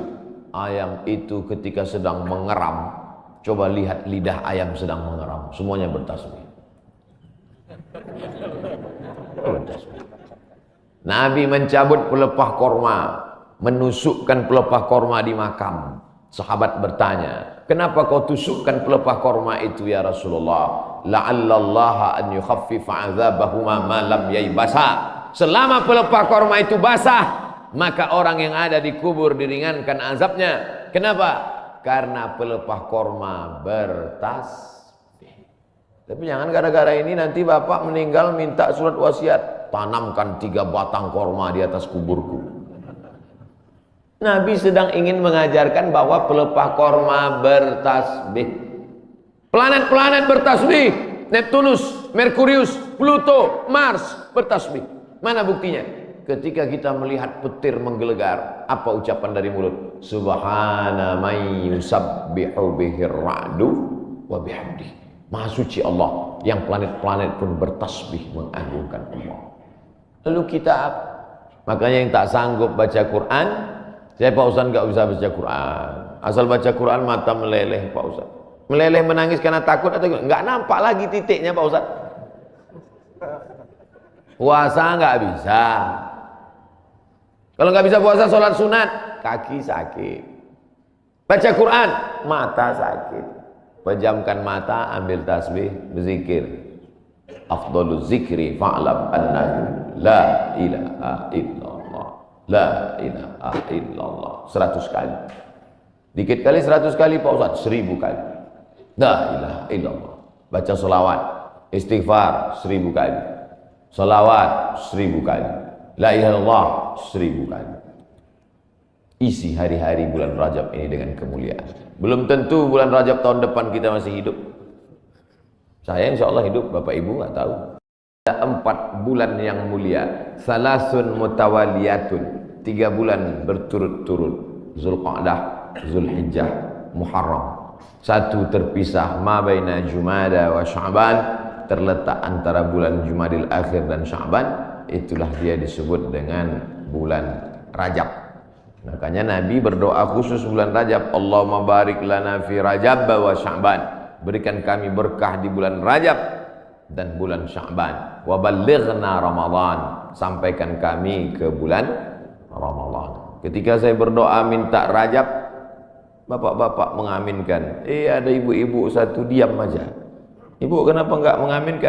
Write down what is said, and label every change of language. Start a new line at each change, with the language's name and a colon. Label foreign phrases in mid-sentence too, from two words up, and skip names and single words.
Indonesian: Ayam itu ketika sedang mengeram, coba lihat lidah ayam sedang mengeram, semuanya bertasbih. Nabi mencabut pelepah korma, menusukkan pelepah korma di makam. Sahabat bertanya, kenapa kau tusukkan pelepah korma itu
Arabic: يا رسول الله? لعل الله أن يخفف عذابهما ما لم ييبسا.
Indonesian: Selama pelepah korma itu basah, maka orang yang ada di kubur diringankan azabnya. Kenapa? Karena pelepah korma bertasbih. Tapi jangan gara-gara ini nanti bapak meninggal minta surat wasiat, tanamkan 3 batang korma di atas kuburku. Nabi sedang ingin mengajarkan bahwa pelepah korma bertasbih. Planet-planet bertasbih. Neptunus, Merkurius, Pluto, Mars bertasbih. Mana buktinya? Ketika kita melihat petir menggelegar, apa ucapan dari mulut?
Arabic: سبحان من يسبح به الرعد وبحمده.
Indonesian: Maha suci Allah, yang planet-planet pun bertasbih mengagungkan Allah. Lalu kita apa? Makanya yang tak sanggup baca Quran, saya Pak Ustaz nggak bisa baca Quran. Asal baca Quran mata meleleh Pak Ustaz. Meleleh menangis karena takut atau nggak nampak lagi titiknya Pak Ustaz. Puasa nggak bisa. Kalau nggak bisa puasa, sholat sunat, kaki sakit. Baca Quran, mata sakit. Pejamkan mata, ambil tasbih, berzikir.
Arabic: أفضل الذكر فاعلم أنه لا إله إلا الله. لا إله إلا الله. 100 kali.
Indonesian: Dikit kali 100 kali Pak Ustaz, 1000 kali.
Arabic: لا إله إلا الله.
Indonesian: Baca sholawat, istighfar 1000 kali. Sholawat 1000 kali.
Arabic: لا إله إلا الله 1000 kali.
Indonesian: Isi hari-hari bulan Rajab ini dengan kemuliaan. Belum tentu bulan Rajab tahun depan kita masih hidup. Saya
Arabic: إن شاء الله
Indonesian: hidup, Bapak Ibu nggak tahu. Ada 4 bulan yang mulia.
Arabic: ثلاث متواليات.
Indonesian: 3 bulan berturut-turut. Zulqa'dah, Zulhijjah, Muharram. 1 terpisah,
Arabic: ما بين جمادى وشعبان,
Indonesian: terletak antara bulan Jumadil Akhir dan Sya'ban. Itulah dia disebut dengan bulan Rajab. Makanya Nabi berdoa khusus bulan Rajab,
Arabic: اللهم بارك لنا في رجب وشعبان.
Indonesian: Berikan kami berkah di bulan Rajab dan bulan Sya'ban.
Arabic: وبلغنا رمضان.
Indonesian: Sampaikan kami ke bulan Ramadan. Ketika saya berdoa minta Rajab, bapak-bapak mengaminkan. Ada ibu-ibu satu diam aja. Ibu kenapa enggak mengaminkan?